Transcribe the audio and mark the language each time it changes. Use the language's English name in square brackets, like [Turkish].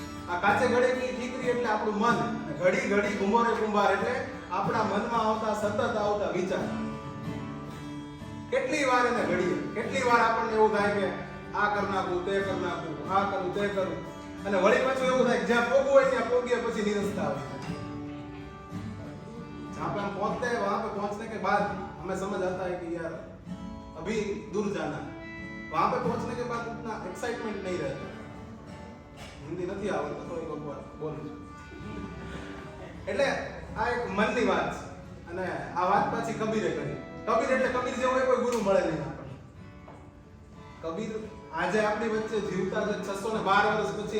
[Gujarati] આ કાચે ઘડે કી ઠીકરી એટલે આપણું મન, ઘડી ઘડી ઘુમોરે કુંભાર એટલે આપણા મનમાં આવતા સતત આવતા વિચાર. કેટલી વાર એને ઘડીએ, કેટલી વાર આપણને એવું થાય કે આ કર નાખું, તે કર નાખું, આ કરું, તે કરું, અને વળી પાછું એવું થાય જ્યાં પોગવું હોય ત્યાં પોગીએ પછી નિરસતા આવે. [Hindi] जहाँ पे हम पहुंचते हैं वहां पे पहुंचने के बाद हमें समझ आता है कि यार अभी दूर जाना है. वहां पे पहुंचने के बाद उतना एक्साइटमेंट नहीं रहता. [Gujarati] हिंदी નથી આવડતું તો એક વાર બોલું છું. એટલે આ એક મનની વાત છે અને આ વાત પાછી કબીરે કરી. કબીર એટલે કબીર જેવો કોઈ ગુરુ મળે નહીં આપણને. કબીર આજે આપણી વચ્ચે જીવતા છે 612 વર્ષ પછી.